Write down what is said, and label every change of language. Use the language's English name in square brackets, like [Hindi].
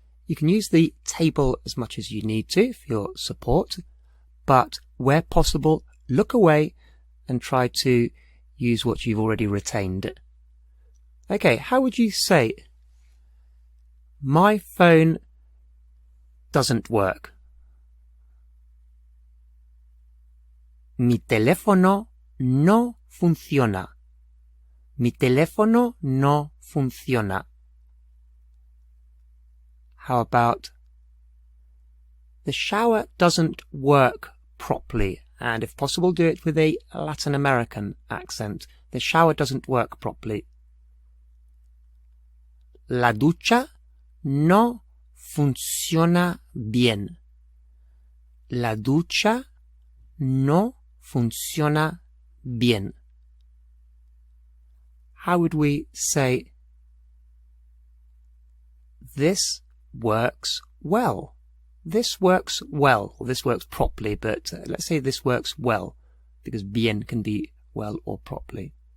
[English] You can use the table as much as you need to for your support, but where possible, look away and try to use what you've already retained. Okay, how would you say, my phone doesn't work? [Spanish] Mi teléfono no funciona. Mi teléfono no funciona. [English] How about, the shower doesn't work properly? And if possible, do it with a Latin American accent. The shower doesn't work properly. [Spanish] La ducha no funciona bien. La ducha no funciona bien. [English] How would we say, this works well? This works well, or this works properly, but let's say this works well, because bien can be well or properly.